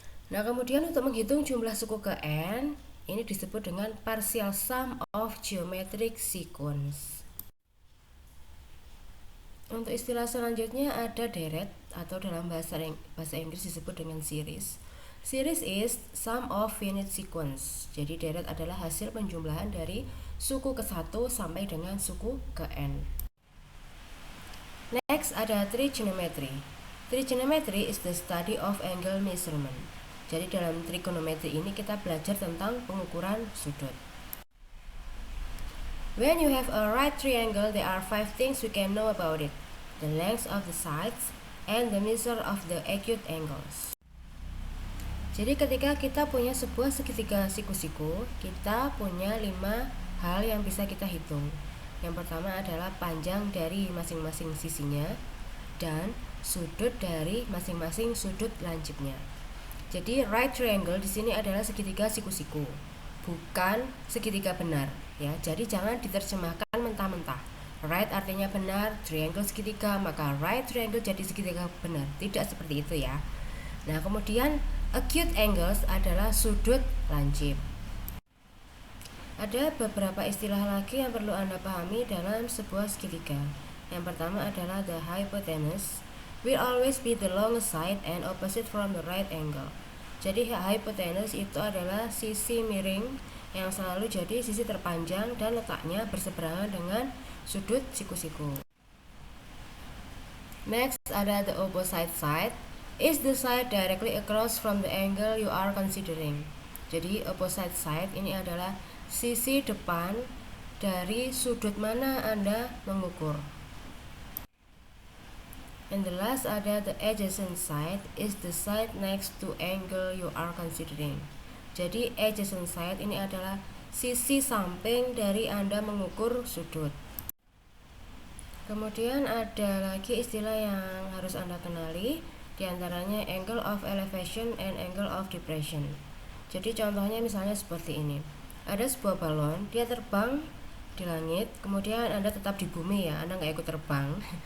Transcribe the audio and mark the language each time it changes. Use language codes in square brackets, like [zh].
[id] Nah, kemudian untuk menghitung jumlah suku ke n ini disebut dengan partial sum of geometric sequence. Untuk istilah selanjutnya ada deret atau dalam bahasa Inggris disebut dengan series. [en] Series is sum of finite sequence. [id] Jadi deret adalah hasil penjumlahan dari suku ke 1 sampai dengan suku ke n. Next ada trigonometry. [en] Trigonometry is the study of angle measurement. [id] Jadi dalam trigonometri ini kita belajar tentang pengukuran sudut. [en] When you have a right triangle, there are 5 things we can know about it: the length of the sides and the measure of the acute angles. [id] Jadi ketika kita punya sebuah segitiga siku-siku, kita punya 5 hal yang bisa kita hitung. Yang pertama adalah panjang dari masing-masing sisinya dan sudut dari masing-masing sudut lancipnya. Jadi right triangle di sini adalah segitiga siku-siku, bukan segitiga benar ya. Jadi jangan diterjemahkan mentah-mentah. Right artinya benar, triangle segitiga, maka right triangle jadi segitiga benar. Tidak seperti itu ya. Nah, kemudian Acute angles adalah sudut lancip. Ada beberapa istilah lagi yang perlu Anda pahami dalam sebuah segitiga. Yang pertama adalah [en] the hypotenuse will always be the longest side and opposite from the right angle. [id] Jadi hypotenuse itu adalah sisi miring yang selalu jadi sisi terpanjang dan letaknya berseberangan dengan sudut siku-siku. [en] Next [id] ada [en] the opposite side is the side directly across from the angle you are considering. [id] Jadi opposite side ini adalah sisi depan dari sudut mana Anda mengukur. [en] And the last [id] ada [en] the adjacent side is the side next to angle you are considering. [id] Jadi adjacent side ini adalah sisi samping dari Anda mengukur sudut. Kemudian ada lagi istilah yang harus Anda kenali, diantaranya angle of elevation and angle of depression. Jadi contohnya misalnya seperti ini. Ada sebuah balon, dia terbang di langit, kemudian Anda tetap di bumi ya, Anda nggak ikut terbang.